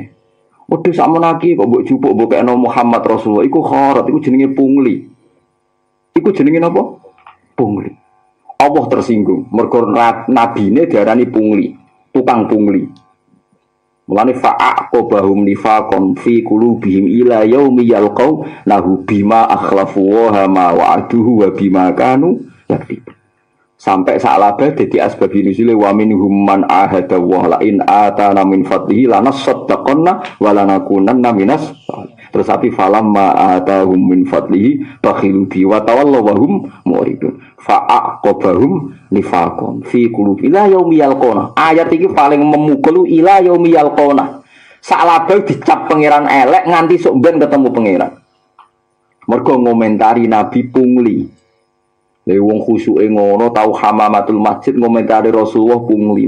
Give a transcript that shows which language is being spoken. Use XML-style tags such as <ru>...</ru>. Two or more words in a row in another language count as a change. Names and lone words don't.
<jv>Wedhus sakmenaki kok mbok jupuk mbok kena Muhammad Rasulullah iku kharat iku jenenge pungli. Iku jenenge napa? Pungli. Allah tersinggung. Mergo nabine diarani pungli, tukang pungli.</jv> <ar>Mulane فأعقبهم نفاقا في قلوبهم إلى يوم يلقونه بما أخلفوا وما وعدوه وبما كانوا يكذبون.</ar> <jv>Sampai sa'labe dadi asbab nuzule</jv> <ar>ومنهم من عاهد ولئن آتانا من فضله لنصدقن ولنكونن من.</ar> <jv>Terus api</jv> <ar>فلما آتاهم من فضله بخلوا به وتولوا وهم معرضون. فأعقبهم نفاقا في قلوب إلى يوم يلقون.</ar> <jv>Ayat iki paling memukul</jv> <ar>إلى يوم يلقون.</ar> <jv>Sa'labe dicap pangeran elek nganti sok ben ketemu pangeran. Mergo ngomentari nabi pungli. Lha wong khusyuke ngono tau</jv> <ar>حمامة المسجد</ar> <jv>ngomentari Rasulullah pungli.</jv>